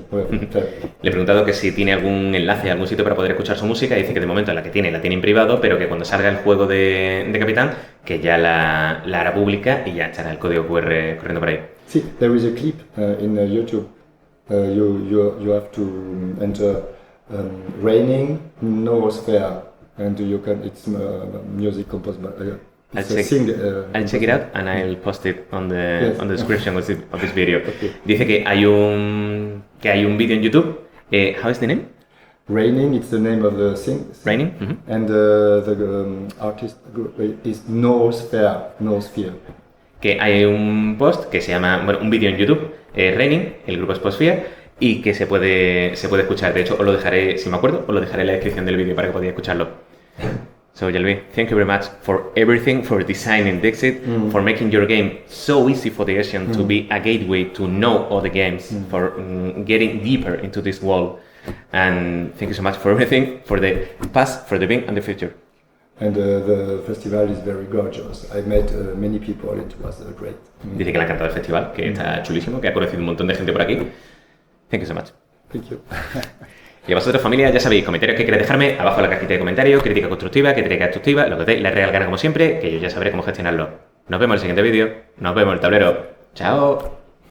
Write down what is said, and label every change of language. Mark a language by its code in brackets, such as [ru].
[es] Le he preguntado que si tiene algún enlace, algún sitio para poder escuchar su música, y dice que de momento la tiene en privado, pero que cuando salga el juego de Capitán, que ya la hará pública y ya estará el código QR corriendo por ahí. [en] See, there is a clip in YouTube. You have to enter raining noosphere, and you can. It's music composed by. I'll check it out and I'll post it on the description of this video. Okay. [es] Dice que hay un vídeo en YouTube. [en] How is the name? Raining. It's the name of the thing. Raining. And the artist group is Noosphere. [es] Que hay un post que se llama, un vídeo en YouTube, Raining, el grupo es Posphere, y que se puede escuchar. De hecho, os lo dejaré, si me acuerdo, os lo dejaré en la descripción del vídeo para que podáis escucharlo. [en] So, Jalvi, thank you very much for everything, for designing Dixit, for making your game so easy for the Asian to be a gateway to know all the games, for getting deeper into this world. And thank you so much for everything, for the past, for the being, and the future. And the festival is very gorgeous. I met many people. It was great. [es] Dice que le ha encantado el festival, que está chulísimo, que ha conocido un montón de gente por aquí. [en] Thank you so much. Thank you. [es] Y a vosotros, familia, ya sabéis, comentarios que queréis dejarme abajo en la cajita de comentarios, crítica constructiva, crítica destructiva, lo que os dé la real gana como siempre, que yo ya sabré cómo gestionarlo. Nos vemos en el siguiente vídeo, nos vemos en el tablero. ¡Chao!